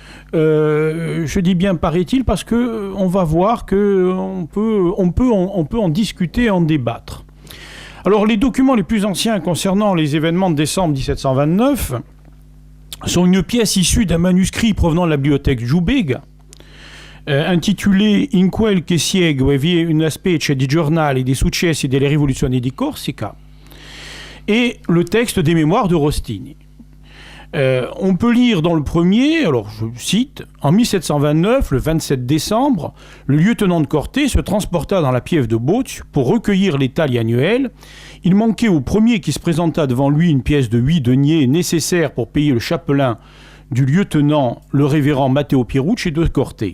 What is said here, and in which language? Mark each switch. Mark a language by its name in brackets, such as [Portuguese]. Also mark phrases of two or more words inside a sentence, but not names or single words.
[French] Je dis bien paraît-il parce qu'on va voir qu'on peut en discuter, en débattre. Alors, les documents les plus anciens concernant les événements de décembre 1729 sont une pièce issue d'un manuscrit provenant de la bibliothèque Giubega, intitulé In quel che segue vi è una specie di giornale dei successi delle rivoluzioni di Corsica, et le texte des mémoires de Rostini. On peut lire dans le premier, alors je cite, « En 1729, le 27 décembre, le lieutenant de Corté se transporta dans la piève de Boccio pour recueillir les tailles annuelles. Il manquait au premier qui se présenta devant lui une pièce de 8 deniers nécessaire pour payer le chapelain du lieutenant, le révérend Matteo Pierucci de Corté.